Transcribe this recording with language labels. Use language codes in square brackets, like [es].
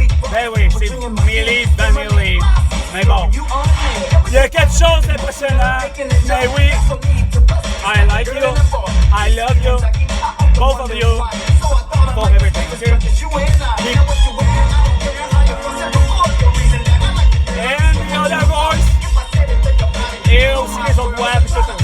[fr] Ben oui, c'est Millie Vanilli. Mais bon, il y a quelque chose d'impressionnant. Mais oui, [en] I like you, I love you, both of you, for everything. And the other voice, [fr] et aussi les autres voix, puis tout.